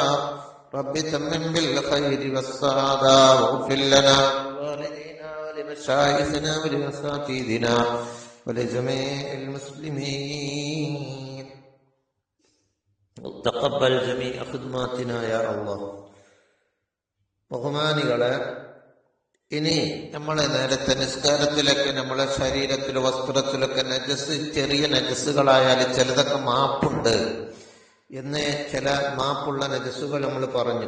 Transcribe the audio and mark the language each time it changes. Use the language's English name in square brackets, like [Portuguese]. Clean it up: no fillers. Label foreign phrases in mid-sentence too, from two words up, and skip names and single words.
[Arabic] رب تمم بالخير والسعادة واغفر لنا ولوالدينا ولمشايخنا ولأساتذتنا ولجميع المسلمين. تقبل جميع خدماتنا يا الله. [Malayalam] ബഹുമാനികളെ, ഇനി നമ്മളെ നേരത്തെ നിസ്കാരത്തിലൊക്കെ നമ്മളെ ശരീരത്തിലോ വസ്ത്രത്തിലൊക്കെ നജസ്, ചെറിയ നജസ്സുകളായാൽ ചിലതൊക്കെ മാപ്പുണ്ട് എന്ന്, ചില മാപ്പുള്ള നജസ്സുകൾ നമ്മൾ പറഞ്ഞു.